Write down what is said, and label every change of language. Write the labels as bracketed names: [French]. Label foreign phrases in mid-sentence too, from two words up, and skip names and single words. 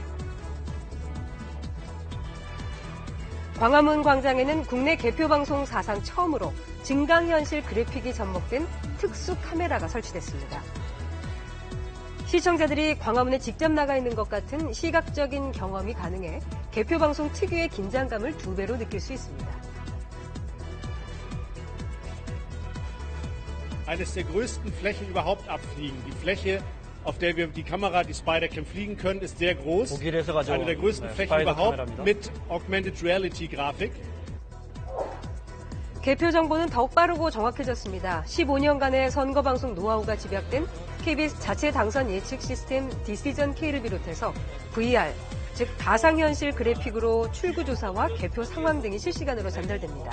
[Korean] 광화문 광장에는 국내 개표 방송 사상 처음으로 증강현실 그래픽이 접목된 특수 카메라가 설치됐습니다. 시청자들이 광화문에 직접 나가 있는 것 같은 시각적인 경험이 가능해 개표 방송 특유의 긴장감을 2배로 느낄 수 있습니다. [German] Eines der größten Flächen überhaupt abfliegen. Die Fläche, auf der wir die Kamera, die Spidercam fliegen können, ist sehr groß. Eine der größten Flächen überhaupt mit [English] Augmented Reality [German] Grafik. [Korean] 개표 정보는 더욱 빠르고 정확해졌습니다. 15년간의 선거방송 노하우가 집약된 KBS 자체 당선 예측 시스템 디시전 K를 비롯해서 VR, 즉 가상현실 그래픽으로 출구조사와 개표 상황 등이 실시간으로 전달됩니다.